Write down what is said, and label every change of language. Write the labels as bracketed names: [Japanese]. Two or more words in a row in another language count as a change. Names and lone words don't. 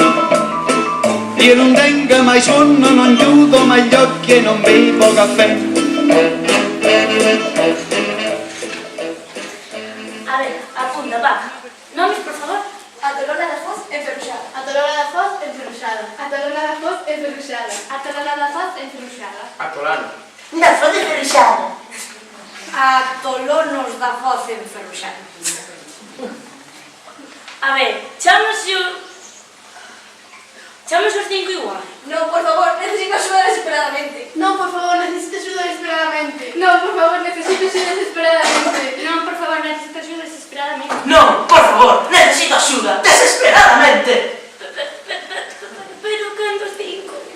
[Italian] Io non tengo mai sonno, non chiudo mai gli occhi e non bevo caffè. [Galician] A ver, apunta, va. Nomes, por favor. Atolona da Foz enferruxada. Atolona da Foz enferruxada. Atolona da Foz enferruxada. Atolona da Foz enferruxada. Atolano. Da Foz enferruxada. Atolonos da Foz enferruxada. A ver, chámase os 5 igual. [Spanish] No, por favor, necesito ayuda desesperadamente. No, por favor, necesito ayuda desesperadamente. No, por favor, necesito ayuda desesperadamente. No, por favor, necesito ayuda desesperadamente. [Galician] Non, por favor, necesito axuda, desesperadamente. Pero cantos 5?